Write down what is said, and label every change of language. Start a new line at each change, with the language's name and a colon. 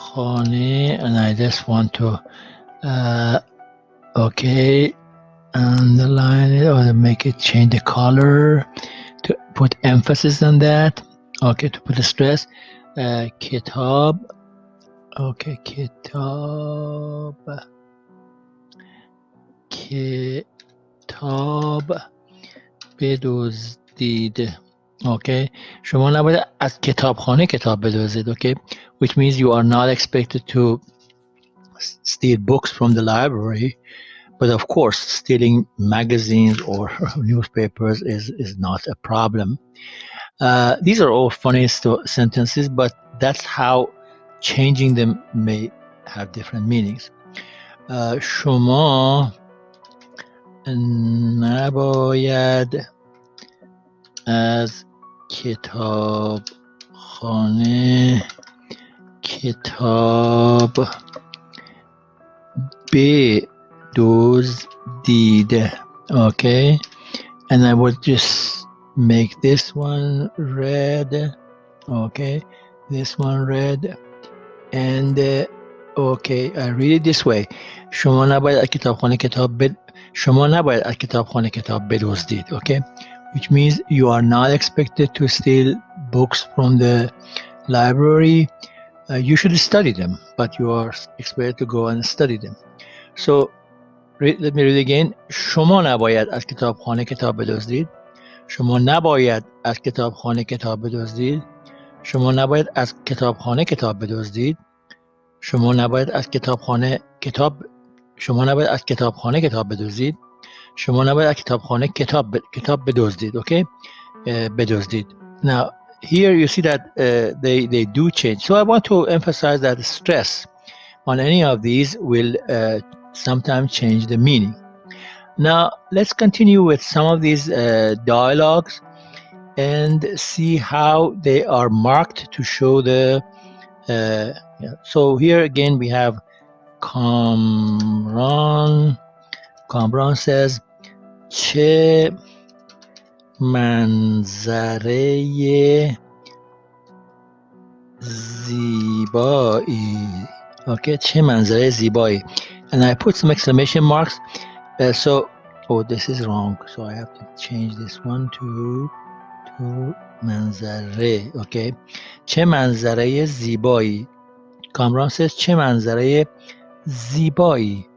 English: خانه, and I just want to okay, underline it or make it, change the color to put emphasis on that. Okay, to put a stress. Kitab. Okay, kitab.
Persian: Kitab بدزدید. Okay, شما نباید از کتابخانه کتاب بدزدید.
English: Okay, which means you are not expected to steal books from the library, but of course stealing magazines or newspapers is not a problem. These are all funny sentences, but that's how changing them may have different meanings.
Persian: شما نباید از کتابخانه کتاب بدزدید.
English: Okay, and I would just make this one red. Okay, this one red, and okay, I read it this way.
Persian: شما نباید از کتابخانه کتاب بدزدید.
English: Okay, which means you are not expected to steal books from the library. You should study them, but you are expected to go and study them. So let me read again.
Persian: شما نباید از کتابخانه کتاب بدزدید. شما نباید از کتابخانه کتاب بدزدید. شما نباید از کتابخانه کتاب بدزدید. شما نباید از کتابخانه کتاب بدزدید. شما نباید از کتابخانه کتاب بدزدید.
English: Okay, بدزدید. Now here you see that they do change. So I want to emphasize that stress on any of these will sometimes change the meaning. Now let's continue with some of these dialogues and see how they are marked to show the so here again we have Kamran says
Persian: چه منظره زیبایی.
English: Okay,
Persian: چه منظره زیبایی,
English: and I put some exclamation marks. So this is wrong, so I have to change this one to منظره.
Persian: Okay, چه منظره زیبایی.
English: Kamran says
Persian: چه منظره زیبایی.